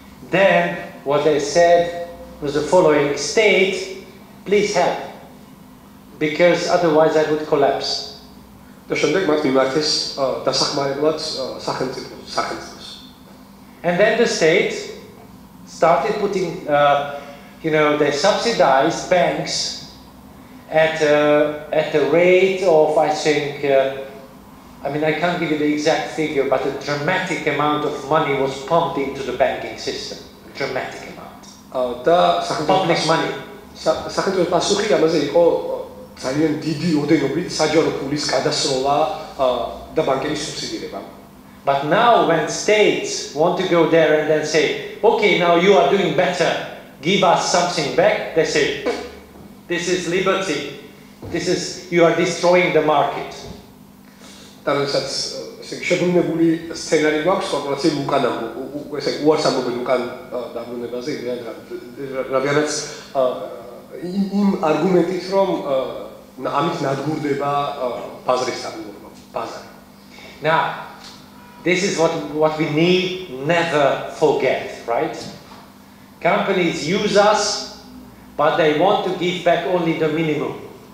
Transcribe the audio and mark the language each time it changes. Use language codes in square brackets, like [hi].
[en] Then what they said was the following: state, please help, because otherwise I would collapse. [ka] და შემდეგ მათ მიმართეს დასახმარებლად სახელმწიფოს. [en] And then the state started putting, they subsidized banks at a rate of, I think, I can't give you the exact figure, but a dramatic amount of money was pumped into the banking system. A dramatic amount. Public money. [ka] სახელმწიფოს პასუხი ამაზე იყო ძალიან დიდი ოდენობით საჯარო ფულის გადასროლა და ბანკების სუბსიდირება. [en] But now when states want to go there and then say, okay, now you are doing better, give us something back, they say, this is liberty, you are destroying the market. [lv] Tāpēc [ka] შებრუნებული სცენარი გვაქვს კორპორაციები უკან უარს ამბობენ უკან დაბრუნებაზე, რადგანაც იმ არგუმენტით რომ ამით ნადგურდება ბაზრის სტაბილურობა, ბაზარი. [en] Now, this is what we need never forget, right? Companies use us, but they want to give back only the minimum.